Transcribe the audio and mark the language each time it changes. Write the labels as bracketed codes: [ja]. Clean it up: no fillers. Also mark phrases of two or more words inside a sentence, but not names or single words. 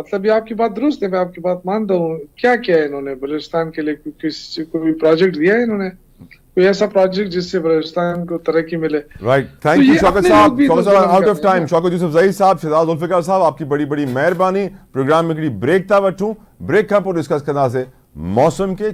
[ur] مطلب یہ آپ کی بات درست ہے، میں آپ کی بات مانتا ہوں۔ کیا کیا ہے انہوں نے بلوچستان کے لیے? کوئی پروجیکٹ دیا ہے انہوں نے؟ کوئی ایسا پروجیکٹ جس سے بلوچستان کو ترقی ملے? [en] Right, thank you शौकत साहब। Out of time. [ur] شوکت یوسفزئی صاحب، شہزاد ذوالفقار صاحب، آپ کی بڑی بڑی مہربانی. [sd] प्रोग्राम में हिकिड़ी ब्रेक था वठूं, ब्रेक खां पोइ डिस्कस कंदासीं मौसम के।